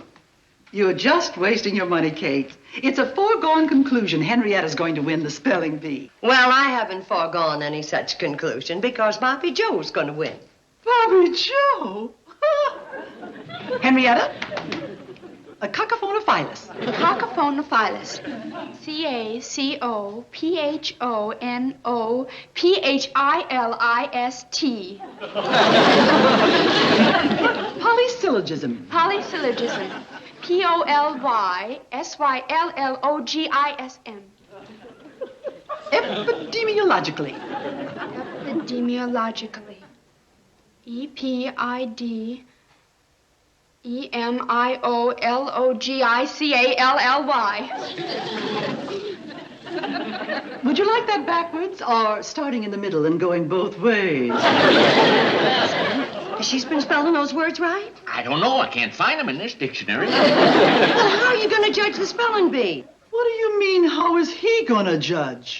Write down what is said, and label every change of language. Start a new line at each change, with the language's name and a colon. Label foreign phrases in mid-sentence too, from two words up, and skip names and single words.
English: You're just wasting your money, Kate. It's a foregone conclusion Henrietta's going to win the spelling bee. Well, I haven't foregone any such conclusion because Bobby Joe's going to win. Bobby Joe? Henrietta? A cacophonophilus. Cacophonophilus. C-A-C-O-P-H-O-N-O-P-H-I-L-I-S-T. Polysyllogism. Polysyllogism. P-O-L-Y-S-Y-L-L-O-G-I-S-M. Epidemiologically. Epidemiologically. E-P-I-D-E-M-I-O-L-O-G-I-C-A-L-L-Y. Would you like that backwards or starting in the middle and going both ways? She's been spelling those words right? I don't know. I can't find them in this dictionary. Well, how are you going to judge the spelling bee? What do you mean, how is he going to judge?